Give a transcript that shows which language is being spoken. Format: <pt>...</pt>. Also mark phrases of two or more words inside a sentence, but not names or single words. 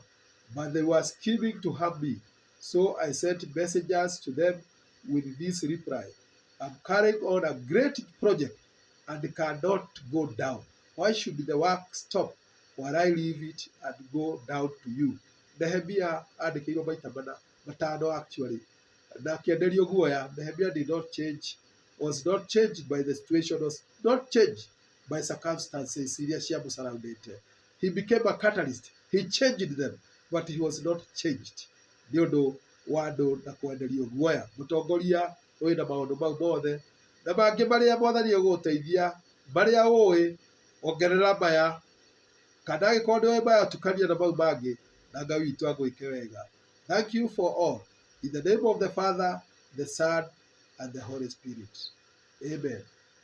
<en>But they were scheming to harm me. So I sent messengers to them with this reply, I'm carrying on a great project and cannot go down. Why should the work stop while I leave it and go down to you?</en> <ki>Nehemia andĩkĩirwo maita matano actually. Na akĩenderio guoya,</ki> <en>Nehemia did not change, was not changed by the situation, was not changed by circumstances</en> <ki>iria ciamũsurroundĩte.</ki> <en>He became a catalyst. He changed them, but he was not changed.</en> <ki>Nĩ ũndũ wa andũ na kwenderio guoya. Mũtongoria wĩna maũndũ mau mothe na mangĩ marĩa Mwathani egũgũteithia, marĩa ũĩ ongerera maya, kana angĩkorwo nĩ ũĩ maya tukania na mau mangĩ, na Ngai witũ agwĩke wega.</ki> <en>Thank you for all. In the name of the Father, the Son, and the Holy Spirit. Amen.</en>